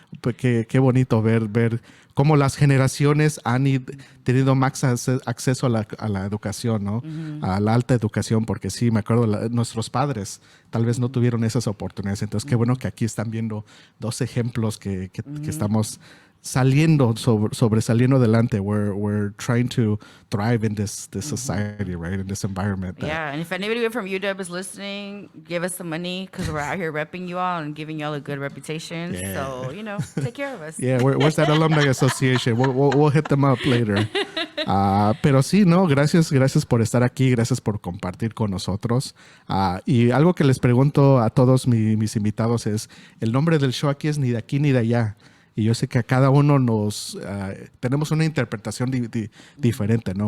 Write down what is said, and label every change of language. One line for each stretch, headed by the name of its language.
Spanish: Pues qué bonito ver cómo las generaciones han tenido más acceso a la educación, ¿no? A la alta educación, porque sí, me acuerdo, nuestros padres tal vez no tuvieron esas oportunidades. Entonces, qué bueno que aquí están viendo 2 ejemplos que estamos sobresaliendo adelante.
English: We're trying to thrive in this society, right? In this environment. Yeah, and if anybody from UW is listening, give us some money, because we're out here repping you all and giving you all a good reputation. Yeah. So, take care of us. Yeah, where's that alumni association? We'll hit them up later.
Spanish: Pero sí, no, gracias por estar aquí, gracias por compartir con nosotros. Y algo que les pregunto a todos mis invitados es, el nombre del show aquí es Ni de aquí ni de allá. Y yo sé que a cada uno tenemos una interpretación diferente, ¿no?